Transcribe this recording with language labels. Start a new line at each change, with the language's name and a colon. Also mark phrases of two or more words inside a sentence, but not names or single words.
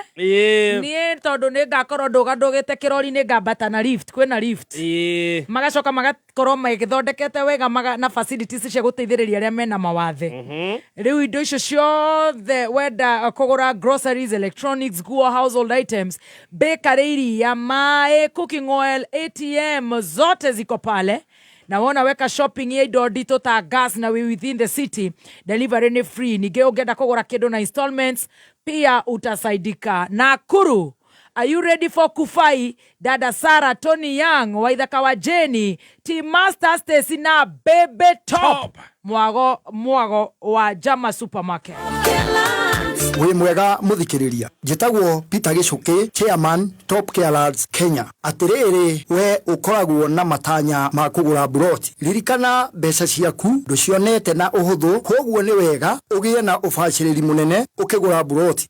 Kikuyu: Niĩ tondũ nĩ ngakorwo ndũgandũgĩte kĩrori nĩ ngambata na lift, kwĩna lift magacoka magakorwo magĩthondekete wega na facilities cia gũteithĩrĩria arĩa mena mawathe. Rĩu indo icio ciothe wenda kũgũra groceries, electronics, nguo,
English: household items, bakery,
Kikuyu: iria, maĩ,
English: cooking oil,
Swahili: ATM zote ziko pale.
Kikuyu: Na wona weka shopping ya indo ndito ta gas na we
English: within the city,
Kikuyu: delivery ni free. Nige ungenda kugura kido na installments
Swahili: pia utasaidika.
English: Nakuru, are you ready for kufai? Dada Sarah, Tony Young,
Kikuyu: Waithaka wa Jenny, Team Master Stacy na Bebe Top. Mwago wa Jamaa Supermarket. Wĩ mwega muthikiriria, njĩtagwo Peter Gicuki, Chairman Top Care Lads Kenya. Atĩrĩrĩ, we ukoragwo na matanya ma kũgũra buroti, ririkana mbeca ciaku ndũcionete na ũhũthũ, koguo nĩ wega ũgĩe na ũbacĩrĩri mũnene ũkĩgũra buroti.